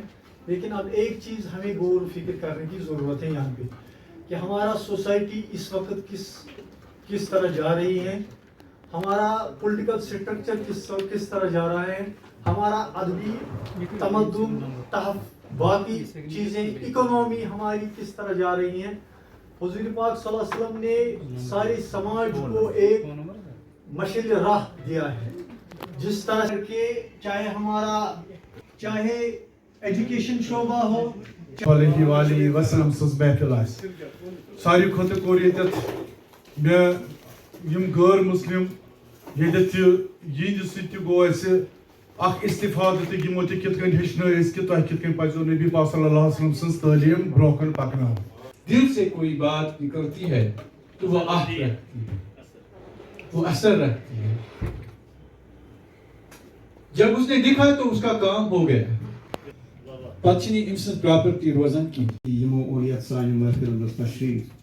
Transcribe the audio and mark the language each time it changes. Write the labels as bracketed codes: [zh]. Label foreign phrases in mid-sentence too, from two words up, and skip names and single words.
[ur] لیکن اب ایک چیز ہمیں غور و فکر کرنے کی ضرورت ہے یہاں پہ کہ ہمارا سوسائٹی اس وقت کس طرح جا رہی ہے, ہمارا [en] political structure [ur] کس طرح جا رہا ہے, ہمارا ادبی تمدن باقی چیزیں اکنومی ہماری کس طرح جا رہی ہیں. حضور پاک [ar] صلی اللہ علیہ وسلم [ur] نے سارے سماج کو ایک مشعل راہ دیا ہے جس طرح کہ چاہے ایجوکیشن شعبہ ہو [ar] علیہ وآلہ وسلم [ks] سز محفل آس ساری کھوتہ کور میں یم غیر مسلم یت یہ ست گو اخ استفادہ تو یمو تہ کت کن ہچن کہ تہ کت کن پزو نبی پاک [ar] صلی اللہ علیہ وسلم [ks] سن تعلیم برو کن پکنا. [ur] دل سے کوئی بات نکلتی ہے تو وہ آہ رکھتی ہے, وہ اثر رکھتی ہے. جب اس نے لکھا تو اس کا کام ہو گیا. [ks] پتہ ام سن پراپرٹی روزان کی یمو اور یتھ سانہِ محفل منٛز تشریف.